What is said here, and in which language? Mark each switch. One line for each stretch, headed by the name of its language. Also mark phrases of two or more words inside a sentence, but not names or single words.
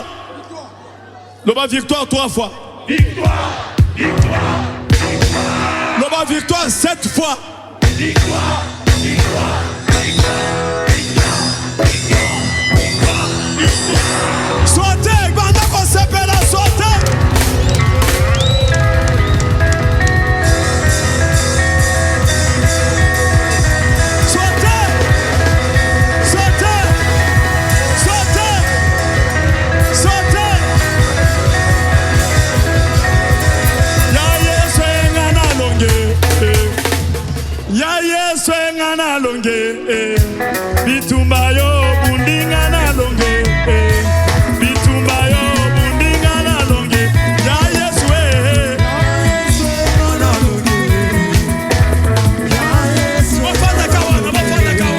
Lingala: Loba
French: victoire 3 fois. Victoire, victoire, victoire.
Lingala: Loba
French: victoire 7 fois. Victoire, victoire, victoire, victoire, victoire.
Lingala: Sote, banda ko sepela sote. Sote. Sote. Sote. Sote. Ya Yesu engana longe. Ya Yesu engana longe. Bitumba yo bundinga na longe. Bitumba yo bundinga na longe. Ya Yesu Mafata kawa, mafata kawa.